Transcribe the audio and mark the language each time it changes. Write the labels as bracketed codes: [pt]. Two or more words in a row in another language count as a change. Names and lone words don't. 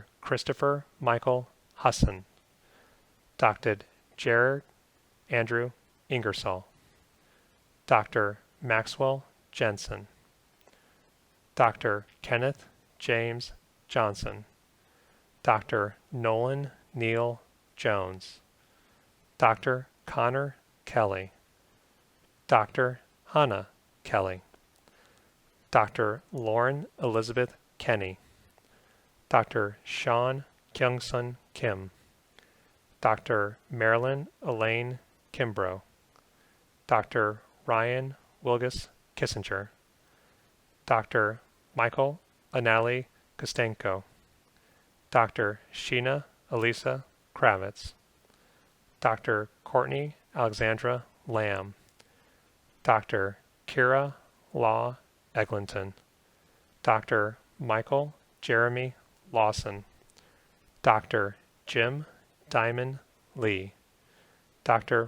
[en] Christopher Michael Husson, Dr. Jared Andrew Ingersoll, Dr. Maxwell Jensen, Dr. Kenneth James Johnson, Dr. Nolan Neal Jones, Dr. Connor Kelly, Dr. Hannah Kelly, Dr. Lauren Elizabeth Kenny, Dr. Sean Kyung-sun Kim, Dr. Marilyn Elaine Kimbrough, Dr. Ryan Wilgus Kissinger, Dr. Michael Anali Kostenko, Dr. Sheena Elisa Kravitz, Dr. Courtney Alexandra Lamb, Dr. Kira Law Eglinton, Dr. Michael Jeremy Lawson, Dr. Jim Diamond Lee, Dr.